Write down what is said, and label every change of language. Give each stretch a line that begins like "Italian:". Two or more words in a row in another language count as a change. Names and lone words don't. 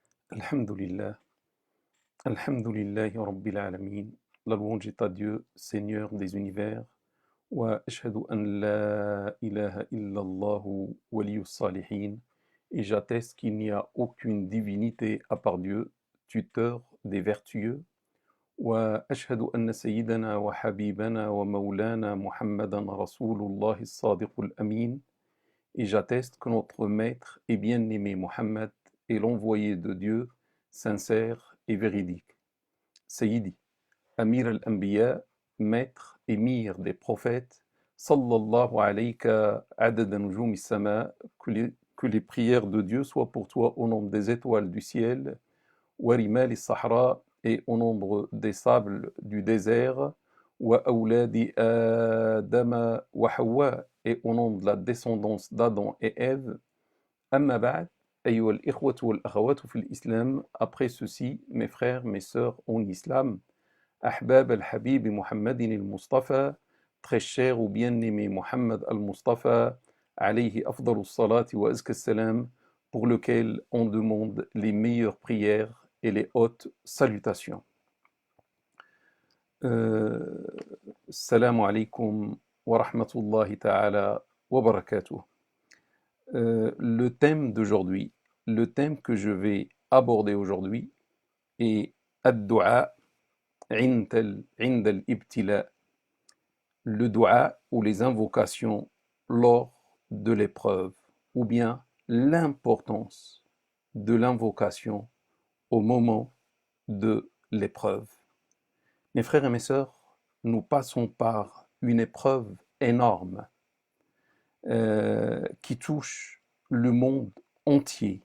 Arabic: الحمد لله الحمد لله رب العالمين.
French: La louange est à Dieu, Seigneur des univers.
Arabic: وأشهد أن لا إله إلا الله ولي الصالحين.
French: Et j'atteste qu'il n'y a aucune divinité à part Dieu, tuteur des vertueux.
Arabic: وأشهد أن سيدنا وحبيبنا ومولانا محمدا رسول الله الصادق الأمين.
French: Et j'atteste que notre maître et bien-aimé Mohammed est l'envoyé de Dieu, sincère et véridique.
Arabic: سيدي أمير الأنبياء,
French: maître émir des prophètes,
Arabic: صلى الله عليك عدد نجوم السماء,
French: que les prières de Dieu soient pour toi au nombre des étoiles du ciel,
Arabic: ورمال الصحراء,
French: et au nombre des sables du désert,
Arabic: وأولاد آدم وحواء,
French: et au nom de la descendance d'Adam et Ève.
Arabic: أما بعد أيها الإخوة والأخوات في الإسلام,
French: après ceci, mes frères, mes sœurs en islam,
Arabic: أحباب الحبيب محمد المصطفى,
French: très cher ou bien-aimé Muhammad al-Mustafa,
Arabic: عليه أفضل الصلاة وأزكى السلام,
French: pour lequel on demande les meilleures prières et les hautes salutations.
Arabic: السلام عليكم ورحمة الله تعالى وبركاته.
French: Le thème d'aujourd'hui, le thème que je vais aborder aujourd'hui est
Arabic: الدعاء عند الابتلاء,
French: le du'a ou les invocations lors de l'épreuve, ou bien l'importance de l'invocation au moment de l'épreuve. Mes frères et mes sœurs, nous passons par une épreuve énorme qui touche le monde entier.